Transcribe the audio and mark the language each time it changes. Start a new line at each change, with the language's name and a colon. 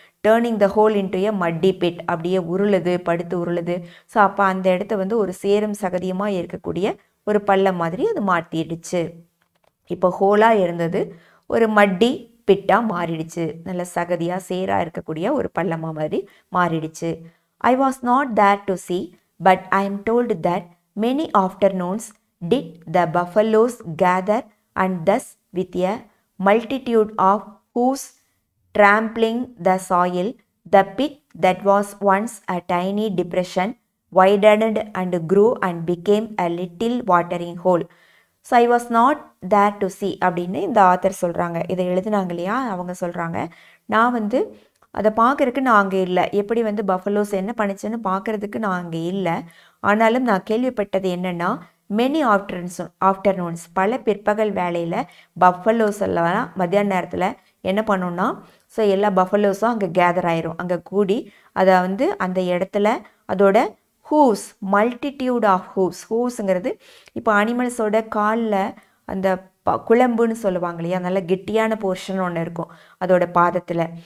English: turning the hole into a muddy pit,
Tamil: அப்படியே உருளுது, படுத்து உருளுது. So அப்போ அந்த இடத்த வந்து ஒரு சேரும் சகதியுமாக இருக்கக்கூடிய ஒரு பள்ளம் மாதிரி அது மாற்றிடுச்சு. இப்போ ஹோலாக இருந்தது ஒரு மட்டி பிட்டாக மாறிடுச்சு, நல்ல சகதியாக சேராக இருக்கக்கூடிய ஒரு பள்ளமாக மாதிரி மாறிடுச்சு.
English: I was not there to see, but I am told that many afternoons did the buffaloes gather, and thus with a multitude of hoofs trampling the soil, the pit that was once a tiny depression widened and grew and became a little watering hole.
Tamil: So
English: I was not there to see
Tamil: அப்படின்னு இந்த author சொல்கிறாங்க. இதை எழுதுனாங்க இல்லையா, அவங்க சொல்கிறாங்க, நான் வந்து அதை பார்க்குறதுக்கு நான் அங்கே இல்லை, எப்படி வந்து பஃபலோஸ் என்ன பண்ணிச்சுன்னு பார்க்குறதுக்கு நான் அங்கே இல்லை. ஆனாலும் நான் கேள்விப்பட்டது என்னென்னா, மெனி ஆஃப்டர்நூன்ஸ் பல பிற்பகல் வேலையில் பஃபலோஸ் எல்லாம் மத்தியான நேரத்தில் என்ன பண்ணோன்னா, ஸோ எல்லா பஃபலோஸும் அங்கே கேதர் ஆயிரும், அங்கே கூடி அதை வந்து அந்த இடத்துல அதோட ஹூஸ், மல்டிடியூட் ஆஃப் ஹூஸ்ங்கிறது இப்போ அனிமல்ஸோட காலில் அந்த குழம்புன்னு சொல்லுவாங்க இல்லையா, நல்ல கெட்டியான போர்ஷன் ஒன்று இருக்கும் அதோட பாதத்தில்.